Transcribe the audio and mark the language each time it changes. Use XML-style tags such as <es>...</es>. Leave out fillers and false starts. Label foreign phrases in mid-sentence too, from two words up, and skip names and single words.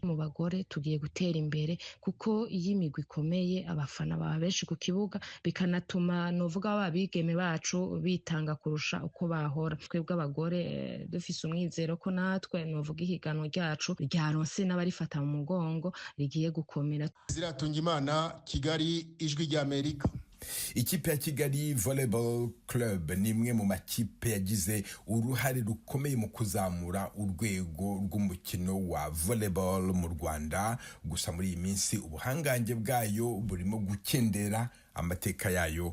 <rn>Mu bagore tugiye gutera imbere kuko iyo imigwi ikomeye abafana baba benshi ku kibuga bikanatuma novuga ababigeme bacu bitanga kurusha uko bahora. Twebwe abagore dufise umwizero ko natwe novuga ihiganwa ryacu ryaronse n'abarifata mu mugongo rigiye</rn> <rw>Ziratungimana, Kigali, Ijwi ry'Amerika. Ikipe ya Kigali Volleyball Club ni imwe mu makipe yagize uruhare rukomeye mu kuzamura urwego rw'umukino wa volleyball mu Rwanda. Gusa muri iyi minsi ubuhangange bwayo burimo gukendera amateka yayo.</rw>